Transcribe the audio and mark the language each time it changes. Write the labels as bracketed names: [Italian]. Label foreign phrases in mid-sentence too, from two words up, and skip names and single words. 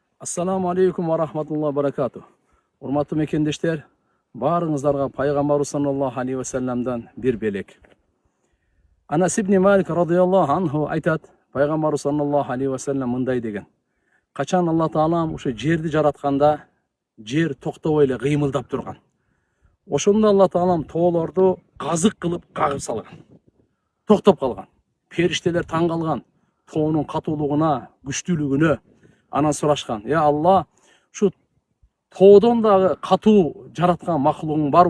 [Arabic] السلام عليكم ورحمة الله وبركاته. [Kyrgyz] Урматтуу мекендештер, баарыңыздарга пайгамбар [Arabic] صلى الله عليه وسلم [Kyrgyz] бир белек. Анас ибн Малик [Arabic] رضي الله عنه [Kyrgyz] айтат, пайгамбар [Arabic] صلى الله عليه وسلم [Kyrgyz] мындай деген: качан Алла Таалам ушу жерди жаратканда, жер токтобой эле кыймылдап турган. Ошондо Алла Таалам тоолорду казык кылып кагып салган. Токтоп калган. Периштелер таң калган. Тоонун катуулугуна, күчтүүлүгүнө. Анан сурашкан: "Я Алла, шу тоодон дагы катуу жараткан махлугуң барбы?"